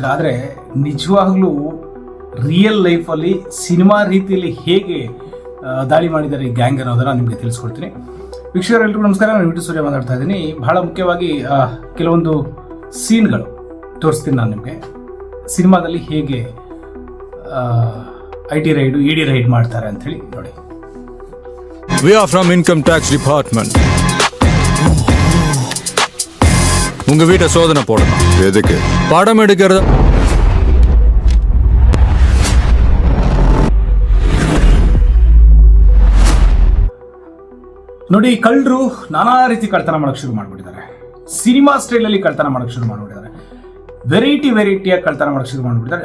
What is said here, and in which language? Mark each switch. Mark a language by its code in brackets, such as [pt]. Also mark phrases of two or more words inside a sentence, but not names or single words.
[kn] ಆದರೆ ನಿಜವಾಗ್ಲೂ [en] real life [kn] ಸಿನಿಮಾ ರೀತಿಯಲ್ಲಿ ಹೇಗೆ ದಾಳಿ ಮಾಡಿದ್ದಾರೆ ಈ ಗ್ಯಾಂಗ್ ಅನ್ನೋದನ್ನು ನಿಮಗೆ ತಿಳಿಸ್ಕೊಡ್ತೀನಿ. ವೀಕ್ಷಕರೆಲ್ಲರಿಗೂ ನಮಸ್ಕಾರ, ನಾನು ವಿಟಿ ಸೂರ್ಯ ಮಾತಾಡ್ತಾ ಇದ್ದೀನಿ. ಬಹಳ ಮುಖ್ಯವಾಗಿ ಕೆಲವೊಂದು ಸೀನ್ಗಳು ತೋರಿಸ್ತೀನಿ ನಾನು ನಿಮಗೆ. ಸಿನಿಮಾದಲ್ಲಿ ಹೇಗೆ [en] IT raid, ED raid [kn] ಮಾಡ್ತಾರೆ ಅಂಥೇಳಿ ನೋಡಿ. [en] We are from Income Tax Department. [ta] உங்க வீட்டை சோதனை போடணும். எதுக்கு? படம் எடுக்கிறது. [kn] ನೋಡಿ, ಕಳ್ಳರು ನಾನಾ ರೀತಿ ಕಳ್ತನ ಮಾಡಕ್ಕೆ ಶುರು ಮಾಡಿಬಿಟ್ಟಿದ್ದಾರೆ. ಸಿನಿಮಾ ಸ್ಟೈಲಲ್ಲಿ ಕಳ್ತನ ಮಾಡಕ್ಕೆ ಶುರು ಮಾಡಿಬಿಟ್ಟಿದ್ದಾರೆ. ವೆರೈಟಿಯಾಗಿ ಕಳ್ತನ ಮಾಡಕ್ಕೆ ಶುರು ಮಾಡಿಬಿಟ್ಟಿದ್ದಾರೆ.